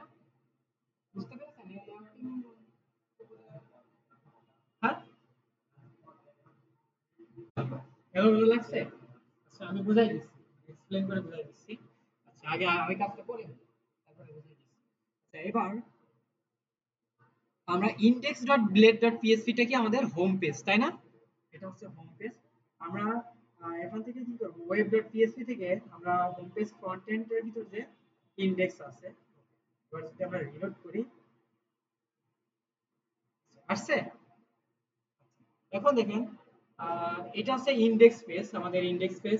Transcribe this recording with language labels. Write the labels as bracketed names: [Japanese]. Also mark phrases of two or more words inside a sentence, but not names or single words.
[Bangla] বুঝতে পেরেছেন এই লেআউটিং? হ্যাঁ, এলো লাগছে? আচ্ছা আমি বুঝাই দিচ্ছি, এক্সপ্লেইন করে বুঝাই দিচ্ছি। আচ্ছা আগে আমি কাজটা করে নিই, তারপরে বুঝাই দিচ্ছি। আচ্ছা এবার আমরা index.blade.php টা কি আমাদের [English] home page, [Bangla] তাই না? এটা হচ্ছে [English] home page. [Bangla] আমরা এখান থেকে কি করব, web.php থেকে আমরা হোম পেজ ফ্রন্ট এন্ডের ভিতর যে ইনডেক্স আছে, এবার যদি আমরা রিলোড করি, আসছে? এখন দেখেন এটা হচ্ছে [English] index page, [Bangla] আমাদের [English] index page.